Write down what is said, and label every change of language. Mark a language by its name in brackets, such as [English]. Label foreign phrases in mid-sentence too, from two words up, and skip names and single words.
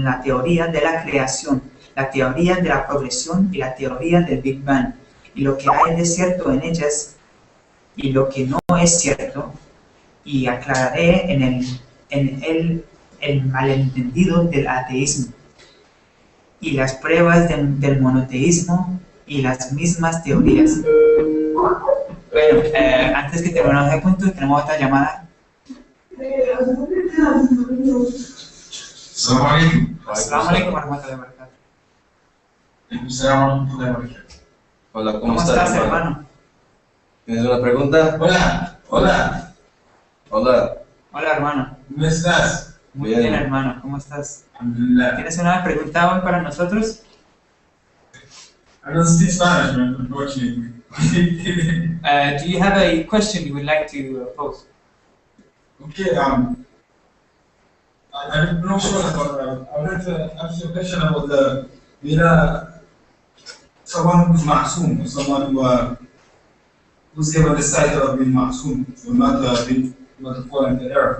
[Spanish] la teoría de la creación, la teoría de la progresión y la teoría del Big Bang, y lo que hay de cierto en ellas, y lo que no es cierto, y aclararé el malentendido del ateísmo y las pruebas del monoteísmo y las mismas teorías. Bueno, antes que terminemos el punto, tenemos otra llamada. [Arabic] السلام عليكم ورحمة الله وبركاته. [Spanish] Hola, ¿Cómo estás, hermano? ¿Tienes una pregunta? Hola, hola, Hola. Hola, hermano. ¿cómo estás? Muy Bien. bien, hermano. ¿Cómo estás? Alhamdulillah. ¿Tienes una pregunta hoy para nosotros? [English] I don't speak Spanish, man, unfortunately. Do you have a question you would like to pose? Okay, I'm not sure about I wanted to ask you a question about someone who's ma'soom, someone who's given the title of being ma'soom, will not fall into error.